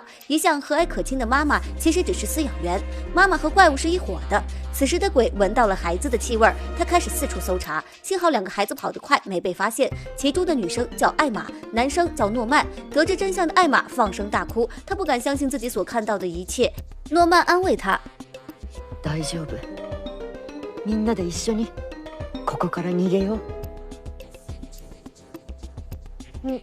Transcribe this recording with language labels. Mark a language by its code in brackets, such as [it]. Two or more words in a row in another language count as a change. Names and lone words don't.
[zh] 一向和蔼可亲的妈妈其实只是饲养员，妈妈和怪物是一伙的。此时的鬼闻到了孩子的气味，他开始四处搜查。幸好两个孩子跑得快，没被发现。其中的女生叫艾玛，男生叫诺曼。得知真相的艾玛放声大哭，她不敢相信自己所看到的一切。诺曼安慰她： [ja] 大丈夫，みんなで一緒にここから逃げよう。